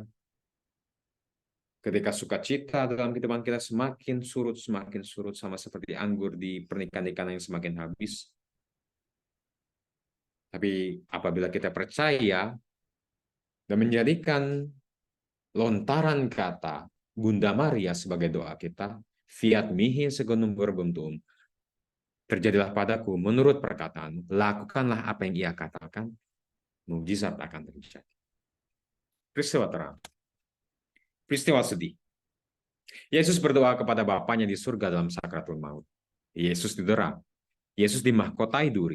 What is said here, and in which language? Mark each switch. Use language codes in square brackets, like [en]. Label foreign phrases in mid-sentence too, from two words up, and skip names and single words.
[id] Ketika sukacita dalam kehidupan kita semakin surut, sama seperti anggur di pernikahan yang semakin habis. Tapi apabila kita percaya dan menjadikan lontaran kata Bunda Maria sebagai doa kita, [la] fiat mihi secundum verbum tuum, [id] terjadilah padaku menurut perkataan, lakukanlah apa yang ia katakan, mukjizat akan terjadi. Peristiwa terang. Peristiwa sedih. Yesus berdoa kepada Bapaknya di surga dalam sakratul maut. Yesus didera. Yesus dimahkotai duri.